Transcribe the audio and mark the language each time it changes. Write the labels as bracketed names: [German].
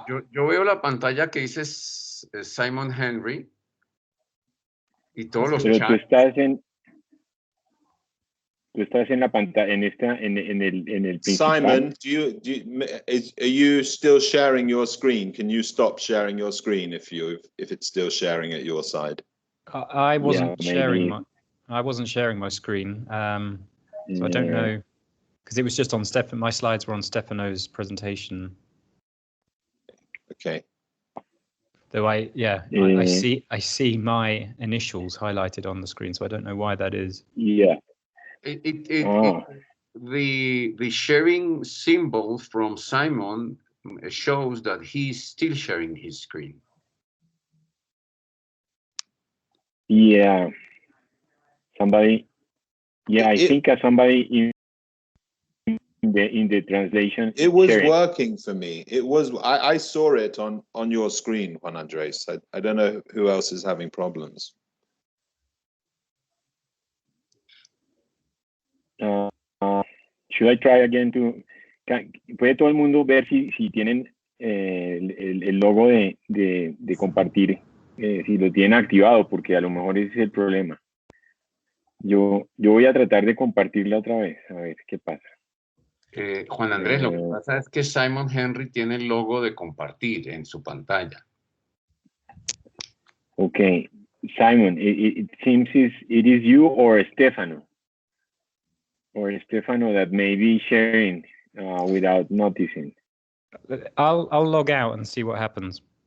[Spanish] Yo veo la pantalla que dice Simon Henry y todos los Pero chats. tú estás en la pantalla, en el principal. [English] Simon, are you still sharing your screen? Can you stop sharing your screen if it's still sharing at your side? I wasn't sharing maybe. I wasn't sharing my screen, so I don't know, because it was just on my slides were on Stefano's presentation. Okay. Though I see my initials highlighted on the screen, so I don't know why that is. Yeah. The sharing symbol from Simon shows that he's still sharing his screen. Yeah. Somebody. Yeah, I think somebody in the translation. It was sharing. working for me. It was. I saw it on your screen, Juan Andres. I don't know who else is having problems. Should I try again [Spanish] ¿Puede todo el mundo ver si tienen el logo de compartir, si lo tienen activado? Porque a lo mejor ese es el problema. Yo voy a tratar de compartirla otra vez, a ver qué pasa. Juan Andrés, lo que pasa es que Simon Henry tiene el logo de compartir en su pantalla. [English] Okay, Simon, it seems it is you or Stefano. Or Stefano that may be sharing without noticing. I'll log out and see what happens.